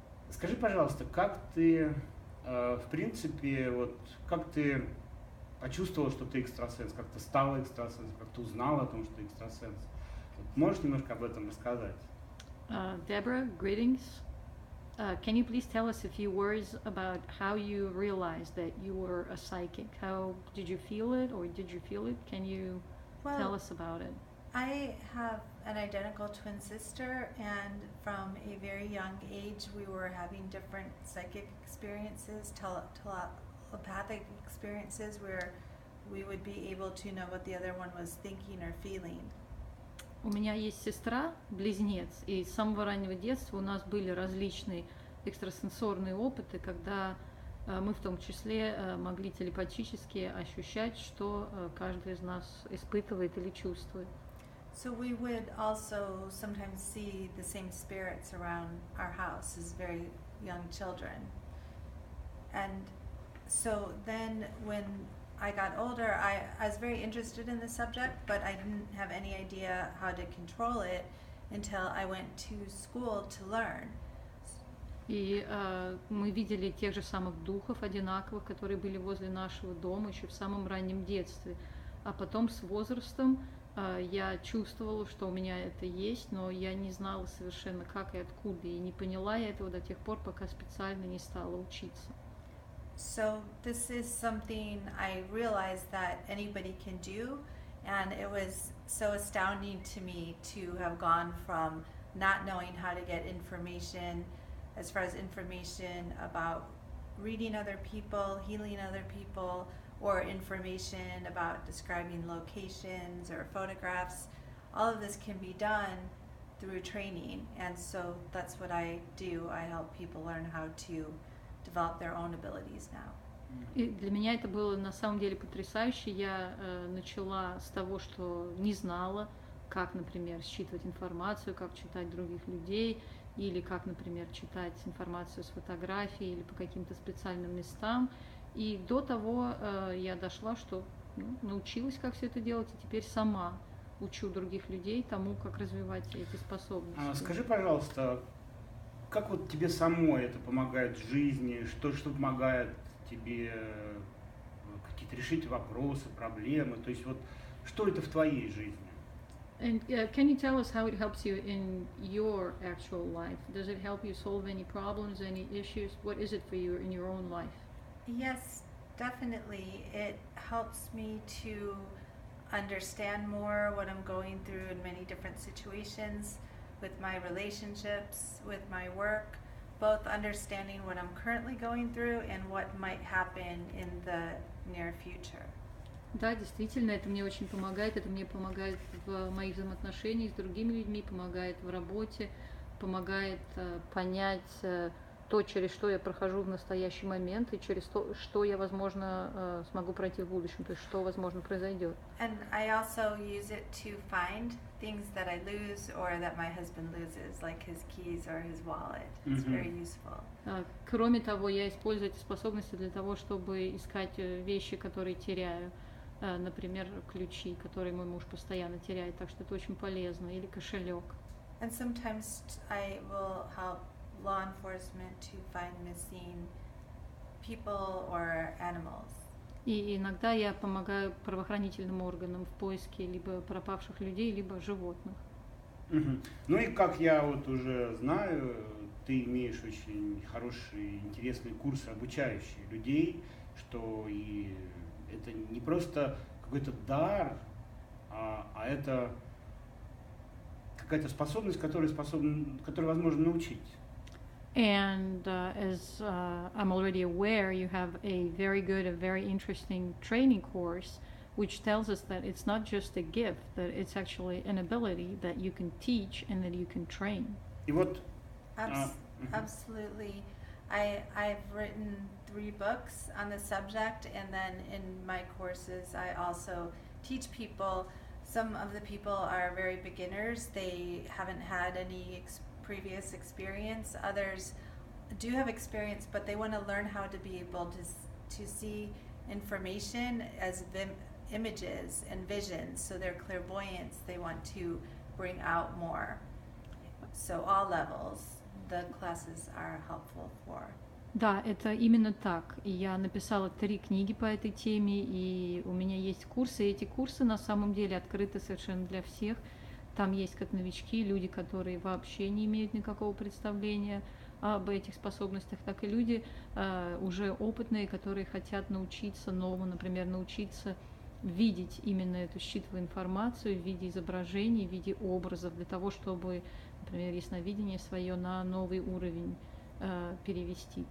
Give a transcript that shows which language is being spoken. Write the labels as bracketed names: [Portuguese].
[Russian] Скажи, пожалуйста, как ты, в принципе, вот как ты почувствовала, что ты экстрасенс, как ты стала экстрасенсом, как ты узнала о том, что ты экстрасенс? Вот, можешь немножко об этом рассказать? [English] Deborah, greetings. Can you please tell us a few words about how you realized that you were a psychic? How did you feel it, or did you feel it? Can you tell us about it? I have an identical twin sister, and from a very young age we were having different psychic experiences, telepathic experiences, where we would be able to know what the other one was thinking or feeling. [Russian] У меня есть сестра, близнец, и с самого раннего детства у нас были различные экстрасенсорные опыты, когда мы в том числе могли телепатически ощущать, что каждый из нас испытывает или чувствует. [English] So we would also sometimes see the same spirits around our house as very young children. And so then when I got older, I was very interested in the subject, but I didn't have any idea how to control it until I went to school to learn. [Russian] И мы видели тех же самых духов одинаковых, которые были возле нашего дома еще в самом раннем детстве. А потом с возрастом я чувствовала, что у меня это есть, но я не знала совершенно как и откуда, и не поняла я этого до тех пор, пока специально не стала учиться. [English] So this is something I realized that anybody can do, and it was so astounding to me to have gone from not knowing how to get information, as far as information about reading other people, healing other people, or information about describing locations or photographs. All of this can be done through training, and so that's what I do. I help people learn how to develop their own abilities now. [Russian] И для меня это было на самом деле потрясающе. Я начала с того, что не знала, как, например, считывать информацию, как читать других людей, или как, например, читать информацию с фотографий или по каким-то специальным местам. И до того я дошла, что научилась, как все это делать, и теперь сама учу других людей тому, как развивать эти способности. Скажи, пожалуйста, как вот тебе самой это помогает в жизни, что помогает тебе какие-то решить вопросы, проблемы, то есть вот что это в твоей жизни? [English] And can you tell us how it helps you in your actual life? Does it help you solve any problems, any issues? What is it for you in your own life? Yes, definitely. It helps me to understand more what I'm going through in many different situations, with my relationships, with my work, both understanding what I'm currently going through and what might happen in the near future. [Russian] Да, действительно, это мне очень помогает. Это мне помогает в моих взаимоотношениях с другими людьми, помогает в работе, помогает понять то, через что я прохожу в настоящий момент, и через то, что я, возможно, смогу пройти в будущем, то есть что, возможно, произойдет. [English] And I also use it to find things that I lose or that my husband loses, like his keys or his wallet. It's very useful. [Russian] Кроме того, я использую эти способности для того, чтобы искать вещи, которые теряю. Например, ключи, которые мой муж постоянно теряет, так что это очень полезно, или кошелек. [English] And sometimes I will help law enforcement to find missing people or animals. [Russian] И иногда я помогаю правоохранительным органам в поиске либо пропавших людей, либо животных. Ну и как я вот уже знаю, ты имеешь очень хорошие, интересные курсы, обучающие людей, что и это не просто какой-то дар, а это какая-то способность, которую возможно научить. [English] And as I'm already aware, you have a very good, a very interesting training course, which tells us that it's not just a gift, that it's actually an ability that you can teach and that you can train. [Russian] И вот [English] Absolutely. I've written 3 books on the subject, and then in my courses I also teach people. Some of the people are very beginners. They haven't had any previous experience. Others do have experience, but they want to learn how to be able to see information as images and visions. So their clairvoyance they want to bring out more. So all levels, the classes are helpful for. [Russian] Да, это именно так. И я написала 3 книги по этой теме, и у меня есть курсы. И эти курсы на самом деле открыты совершенно для всех. Там есть как новички, люди, которые вообще не имеют никакого представления об этих способностях, так и люди уже опытные, которые хотят научиться новому, например, научиться видеть именно эту считывая информацию в виде изображений, в виде образов, для того, чтобы, например, ясновидение свое на новый уровень перевести.